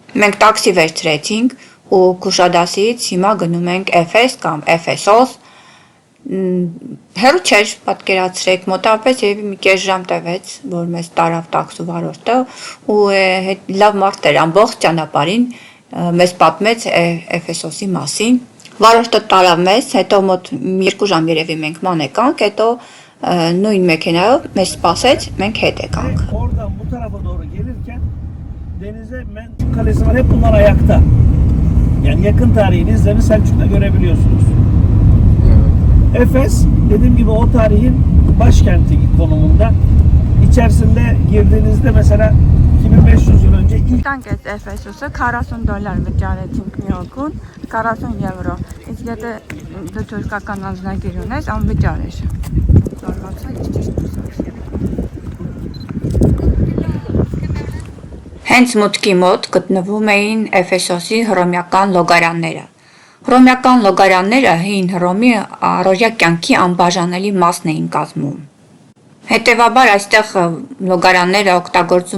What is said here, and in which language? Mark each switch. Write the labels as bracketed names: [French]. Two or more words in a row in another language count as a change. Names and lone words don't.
[Armenian] Մենք տաքսի վերցրեցինք ու Քուշադասից հիմա գնում ենք Էֆես կամ Էֆեսոս։ Հեռու չէր, պատկերացրեք, մոտավորապես երևի մի կես ժամ տևեց, որ մեզ տարավ տաքսու վարորդը ու լավ մարդ էր, ամբողջ ճանապարհին մեզ պատմեց Էֆեսոսի մասին։ Վարորդը տարավ մեզ, հետո մոտ 2 ժամ երևի մենք ման եկանք, հետո նույն մեքենայով մեզ սպասեց, մենք հետ եկանք։ [Turkish] Oradan bu tarafa doğru gelirken denize Menteşe Kalesi var, hep bunlar ayakta. Yani yakın tarihin izlerini Selçuk'ta görebiliyorsunuz. Efes, dediğim gibi o tarihin başkenti konumunda. İçerisinde girdiğinizde mesela 2500 yıl önce ilk [Armenian] Տանք այս Էֆեսոսը $40 վճարեցինք մի օգուն, 40 եվրո։ Իսկ եթե դու թուրքական անձնագիր ունես, անվճար է։ Զարմացա, ինչ ճիշտ ասած։ Հենց մուտքի մոտ գտնվում էին Էֆեսոսի հռոմեական լոգարանները։ Հռոմեական լոգարանները հին Հռոմի առօրյա կյանքի անբաժանելի մասն էին կազմում։ Հետևաբար այստեղ լոգարանները օգտագործում